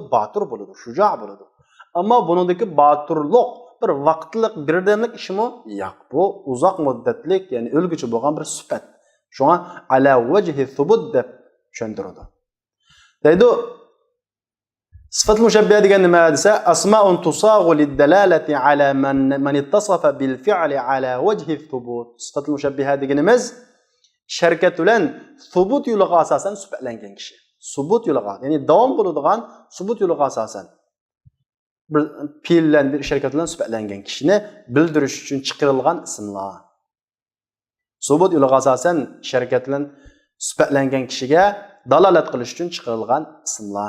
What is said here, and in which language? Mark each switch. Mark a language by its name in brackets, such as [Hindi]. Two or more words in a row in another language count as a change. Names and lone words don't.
[Uzbek] Batur bo'ladi, shuja' bo'ladi. Ammo buningdagi baturlik bir vaqtlik, birdamlik ishmi? Yo'q, bu uzoq muddatlik, ya'ni o'lguchi bo'lgan bir sifat. Shunga [Arabic] على وجه ثبوت [Uzbek] deb tushuntiradi. [Arabic] Deydi, الصفة المشبهة degan nima desa, أسماء تصاغ للدلالة على من اتصف بالفعل على وجه الثبوت. الصفة المشبهة [Uzbek] deganimiz sharkat bilan subut yo'liga asosan sifatlangan kishi. Subut yo'liga, ya'ni davom bo'ladigan subut yo'liga asosan bir fe'l bilan bir sharkat bilan sifatlangan kishini bildirish uchun chiqarilgan ismlar. Subut yo'liga asosan sharkat bilan sifatlangan kishiga dalolat qilish uchun chiqarilgan ismlar.